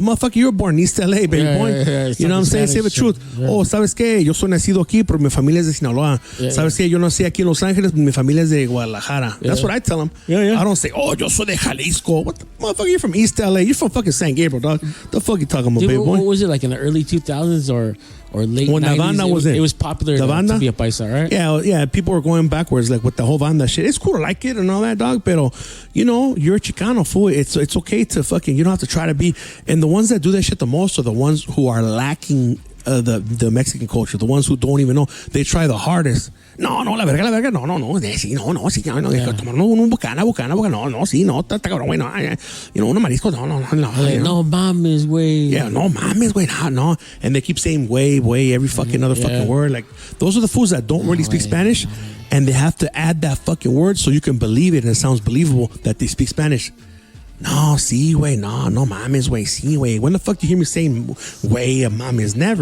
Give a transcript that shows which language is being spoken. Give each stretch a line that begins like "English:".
English: Motherfucker, you were born in East LA, baby boy. You know what I'm saying? Say the truth. Yeah. Oh,
Spanish: ¿sabes qué? Yo soy nacido aquí, pero mi familia es de Sinaloa. ¿Sabes qué? Yo nací aquí en Los Ángeles, pero mi familia es de Guadalajara.
English: That's what I tell them. I don't say, oh,
Spanish: yo soy de Jalisco.
English: What the motherfucker? You're from East LA. You're from fucking San Gabriel, dog. The fuck you talking about, baby boy? What was it, like in the early 2000s or late 90s? When Navanda was in. It was popular to be a paisa, right? Yeah. People were going backwards, like with the whole Vanda shit. It's cool to like it and all that, dog, pero, you're a Chicano, fool. It's okay to fucking, you don't have to try to be. And the ones that do that shit the most are the ones who are lacking the Mexican culture, the ones who don't even know. They try the hardest.
Spanish: No, la verga, no, sí, tomar un bucana, no, sí, no, está cabrón, güey, no, unos mariscos, no. No mames, güey. Yeah, no mames, güey, no.
English: And they keep saying way, every fucking other fucking word. Like, those are the fools that don't really speak Spanish, and they have to add that fucking word so you can believe it and it sounds believable that they speak Spanish.
Spanish: No, sí, güey, no mames, güey, sí, güey.
English: When the fuck do you hear me saying güey and mames? Never,